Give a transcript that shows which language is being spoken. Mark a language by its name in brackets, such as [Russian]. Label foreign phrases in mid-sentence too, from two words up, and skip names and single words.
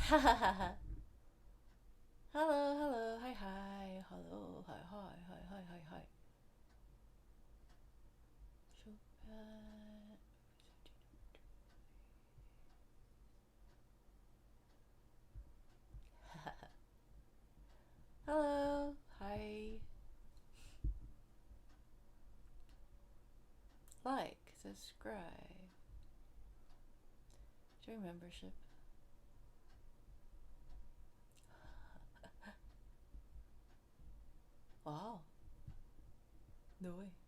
[English] Hello, hello, hi, hi, hello, hi, hi, hi, hi, hi, hi. Chopin. Hello, hi. Like, subscribe, join membership. Wow, no way.